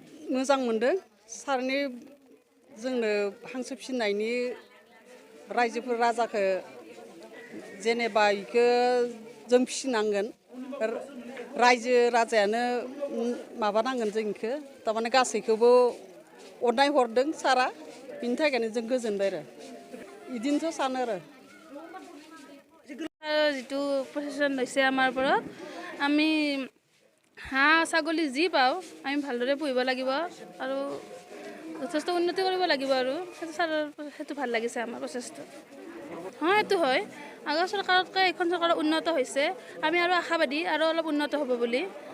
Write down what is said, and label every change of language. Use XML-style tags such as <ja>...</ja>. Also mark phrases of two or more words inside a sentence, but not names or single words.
<brx>मोजां मोनदों सारनि जोंनो हांसो फिसिनायनि रायजोफोर राजाखौ जेनेबा इखो जों फिसिनांगोन रायजो राजायानो माबानांगोन जोंखौ थारमाने गासैखौबो अननाय हरदों सारा बिनि थाखायनो जों गोजोनबाय आरो बिदिनोथ' सानो आरो</brx> <as>যিটো প্ৰচেছন লৈছে আমাৰ ওপৰত আমি হাঁহ ছাগলী যি পাওঁ আমি ভালদৰে পুহিব লাগিব আৰু যথেষ্ট উন্নতি কৰিব লাগিব আৰু সেইটো ভাল লাগিছে আমাৰ প্ৰচেছটো হয় এইটো হয় আগৰ চৰকাৰতকৈ এইখন চৰকাৰ উন্নত হৈছে আমি আৰু আশাবাদী আৰু অলপ উন্নত হ'ব বুলি</as>